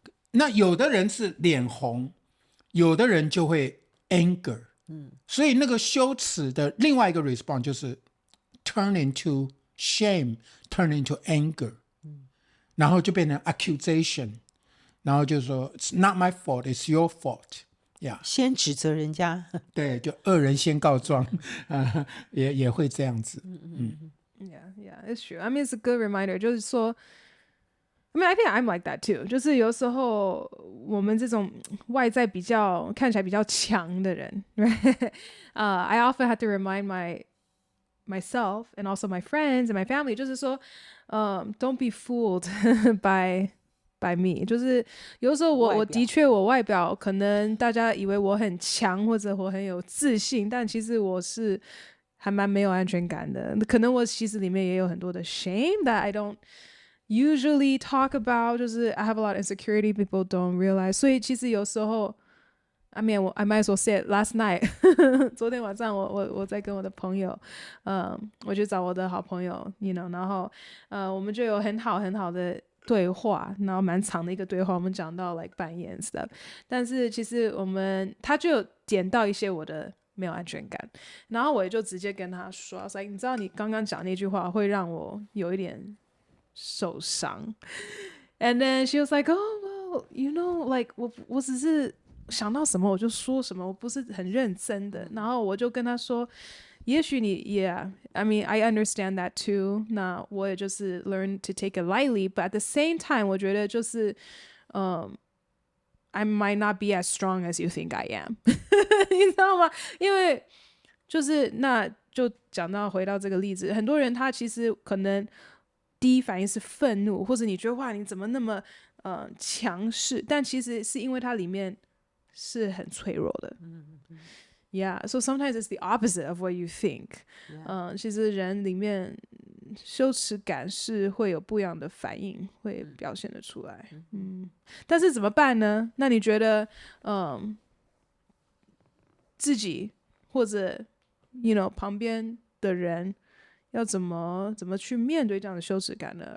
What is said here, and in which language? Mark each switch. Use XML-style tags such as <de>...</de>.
<zh>那有的人是脸红，有的人就会 anger，所以那个羞耻的另外一个 response 就是</zh> <en>turn into shame turn into anger，</en> <zh>然后就变成 accusation， 然后就说</zh> <en>it's not my fault, it's your fault，</en> <zh>先指责人家。对，就恶人先告状，也会这样子。</zh> <en>Yeah, it's true. I mean, it's a good reminder.</en> <zh>就是说</zh> <en>I mean, I think I'm like that too.</en> <zh>就是有时候我们这种外在比较看起来比较强的人，right?</zh> <en>I often have to remind myself and also my friends and my family，</en> <zh>就是说</zh> <en>don't be fooled by me。</en> <zh>就是有时候我的确我外表可能大家以为我很强或者我很有自信，但其实我是还蛮没有安全感的。可能我其实里面也有很多的</zh> <en>shame that I don't usually talk about，</en> <zh>就是</zh> <en>I have a lot of insecurity people don't realize。</en> <zh>所以其实有时候</zh> <en>I mean, I might as well say it last night</en> <zh>昨天晚上我在跟我的朋友我去找我的好朋友</zh> <en>you know，</en> <zh>然后我们就有很好的对话，然后蛮长的一个对话，我们讲到 like 半夜</zh> <en>and stuff。</en> <zh>但是其实他就有点到一些我的没有安全感，然后我也就直接跟他说</zh> <en>I was like，</en> <zh>你知道你刚刚讲那句话会让我有一点受伤。</zh> <en>And then she was like, oh well, you know, like</en> <zh>我只是想到什么我就说什么，我不是很认真的。然后我就跟他说，也许你</zh> <en>yeah, I mean, I understand that too。</en> <zh>那我也就是</zh> <en>learn to take it lightly, but at the same time</en> <zh>我觉得就是</zh> <en>I might not be as strong as you think I am</en> <zh>你知道吗？因为就是那就讲到回到这个例子，很多人他其实可能第一反应是愤怒，或者你觉得哇你怎么那么强势，但其实是因为它里面是很脆弱的。</zh> <en>Yeah, so sometimes it's the opposite of what you think.</en> <zh>其实人里面羞耻感是会有不一样的反应，会表现得出来。但是怎么办呢？那你觉得，自己或者旁边的人要怎么去面对这样的羞耻感呢？</zh>